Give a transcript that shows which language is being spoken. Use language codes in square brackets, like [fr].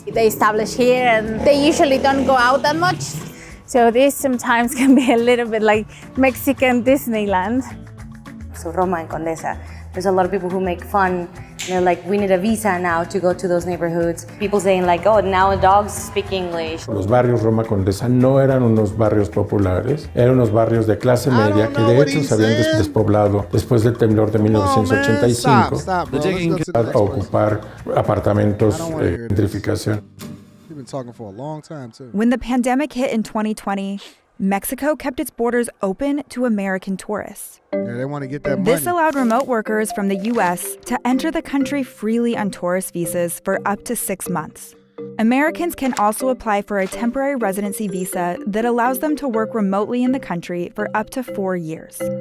[en] They establish here and they usually don't go out that much. So this sometimes can be a little bit like Mexican Disneyland. So Roma and Condesa, there's a lot of people who make fun. They're like, we need a visa now to go to those neighborhoods. People saying like, oh, now dogs speak English. [es] Los barrios Roma Condesa no eran unos barrios populares, eran unos barrios de clase media que de hecho se habían despoblado después del temblor de 1985 a ocupar apartamentos gentrificación. [en] We've been talking for a long time too. When the pandemic hit in 2020, Mexico kept its borders open to American tourists. Yeah, they want to get that money. This allowed remote workers from the U.S. to enter the country freely on tourist visas for up to 6 months. Americans can also apply for a temporary residency visa that allows them to work remotely in the country for up to 4 years.